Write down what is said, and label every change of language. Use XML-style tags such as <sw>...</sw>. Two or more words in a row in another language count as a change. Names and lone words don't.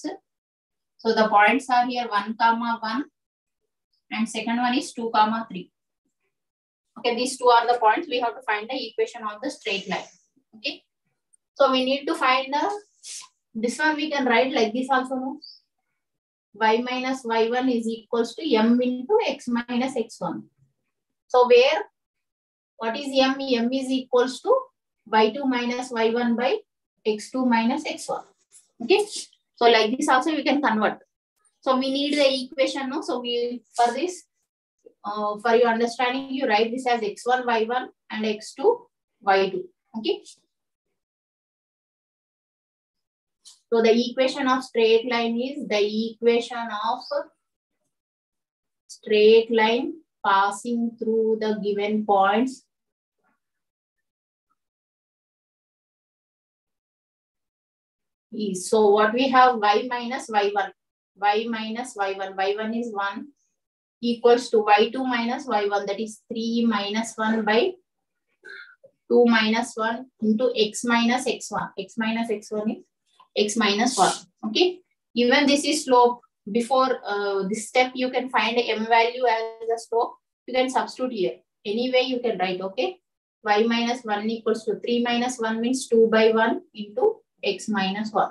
<en>So the points are here 1, 1 and second one is 2, 3. Okay, these two are the points. We have to find the equation of the straight line. Okay. So we need to find the, this one we can write like this also, no? Y minus y1 is equals to m into x minus x1. So where, what is m? M is equals to y2 minus y1 by x2 minus x1. Okay. So like this also we can convert. So we need the equation, no? So we, for this, for your understanding, you write this as x1, y1 and x2, y2. Okay. So the equation of straight line is the equation of straight line passing through the given points is, so what we have, y minus y1, y minus y1, y1 is 1 equals to y2 minus y1, that is 3 minus 1 by 2 minus 1 into x minus x1. X minus x1 is x minus 1. Okay. Even this is slope. Before this step, you can find m value as a slope. You can substitute here. Anyway, you can write, okay. Y minus 1 equals to 3 minus 1 means 2 by 1 into x minus 1.</en>